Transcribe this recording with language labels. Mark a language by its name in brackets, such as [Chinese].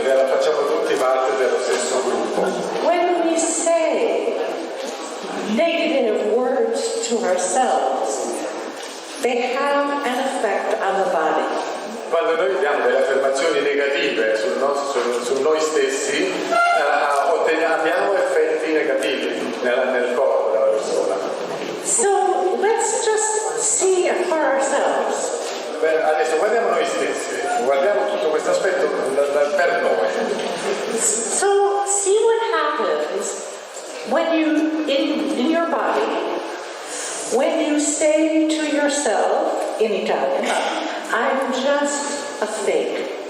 [Italian] Facciamo tutti parte dello stesso gruppo. [English] When we say negative words to ourselves, they have an effect on the body. [Italian] Quando noi diamo delle affermazioni negative su noi stessi, abbiamo effetti negativi nel corpo della persona. [English] So let's just see it for ourselves. [Italian] Adesso guardiamo noi stessi, guardiamo tutto questo aspetto per noi. [English] So see what happens when you, in your body, when you say to yourself, in Italian, I'm just a fake.